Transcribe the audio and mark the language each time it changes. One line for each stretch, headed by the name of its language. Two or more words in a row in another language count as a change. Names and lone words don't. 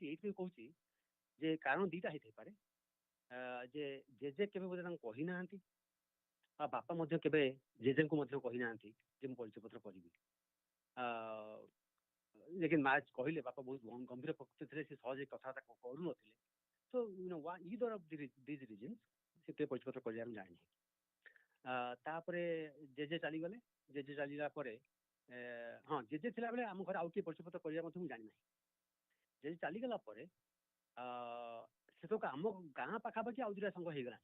Odia: ଏଇଥିପାଇଁ କହୁଛି ଯେ କାରଣ 2ଟା ହେଇଥାଇପାରେ, ଯେ ଜେଜେ କେବେ ବୋଧେ ତାଙ୍କୁ କହିନାହାନ୍ତି, ଆଉ ବାପା ମଧ୍ୟ କେବେ ଜେଜେଙ୍କୁ ମଧ୍ୟ କହିନାହାନ୍ତି ଯେ ମୁଁ ପରିଚୟ ପତ୍ର କରିବି। ଲେକିନ ମା କହିଲେ ବାପା ବହୁତ ଗମ୍ଭୀର ପ୍ରକୃତି ଥିଲେ, ସେ ସହଜେ କଥାବାର୍ତ୍ତା କରୁନଥିଲେ।
English: So either of these reasons
Odia: ସେ କେବେ ପରିଚୟ ପତ୍ର କରିବାର ମୁଁ ଜାଣିନି। ତାପରେ ଜେଜେ ଚାଲିଗଲେ। ଜେଜେ ଚାଲିଗଲା ପରେ ହଁ, ଜେଜେ ଥିଲାବେଳେ ଆମ ଘରେ ଆଉ କିଏ ପରିଚୟ ପତ୍ର କରିବା ମଧ୍ୟ ମୁଁ ଜାଣିନାହିଁ। ଜେଜେ ଚାଲିଗଲା ପରେ ସେତକ ଆମ ଗାଁ ପାଖାପାଖି ଆଉ 2ଟା ସଂଘ ହେଇଗଲାଣି।